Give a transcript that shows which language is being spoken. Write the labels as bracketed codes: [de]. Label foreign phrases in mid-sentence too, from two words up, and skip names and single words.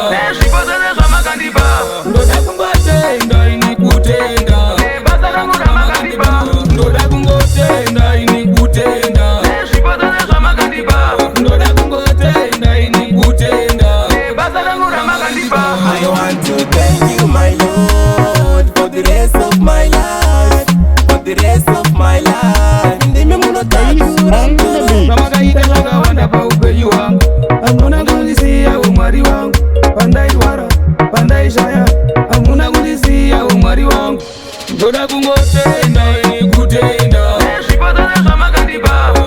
[sn] Nezvipo zvose zvamakandipa. Ndoda kungotenda ini kutenda. Nebasa rangu ramakandipa. Ndoda kungotenda ini kutenda. Ndoda kungotenda ini kutenda. Basa rangu ramakandipa. [en] I want to thank you, my Lord, for the rest of my life, for the rest of my life. [sn] Ndimi munotatu rangu. Ramakaika chakawanda paupenyu hwangu. Hamuna kundisiya umwari wangu. Pandairwara, pandaishaya. Hamuna kundisiya umwari wangu. Ndoda kungotenda ini kutenda. Ezvipo zvose zvamakandipa.